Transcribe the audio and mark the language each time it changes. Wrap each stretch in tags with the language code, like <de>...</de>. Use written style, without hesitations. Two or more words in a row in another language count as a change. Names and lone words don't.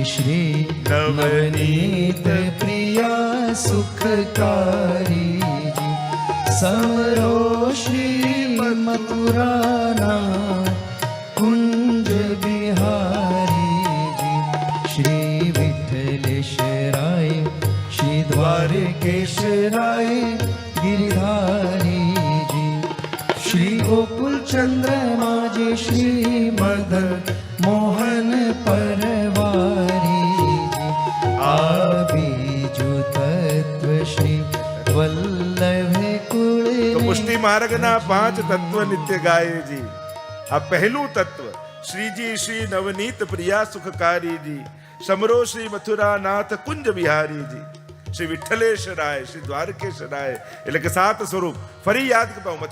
<gu>શ્રી નવનીત પ્રિયા સુખકારી જી. સમરો શ્રી મથુરાના કુંજ બિહારી જી. શ્રી વિઠ્ઠલેશ્વરાય શ્રી દ્વારકેશ્વરાય ગિરિધારી જી. શ્રી ગોકુલ ચંદ્રમાજી શ્રી મદન મોહન પરવારી જી. બીજુ તત્વ શ્રી વલ્લભ કુલ. તો પુષ્ટિ માર્ગના પાંચ તત્વ નિત્ય ગાયજી. આ પહેલું તત્વ શ્રીજી શ્રી નવનીત પ્રિયા સુખકારીજી. સમરો શ્રી મથુરાનાથ કુંજ બિહારીજી. શ્રી વિઠ્ઠલેશ્વરાય શ્રી દ્વારકેશ્વરાય એટલે કે સાત સ્વરૂપ ફરી યાદ કરતા હું.</gu>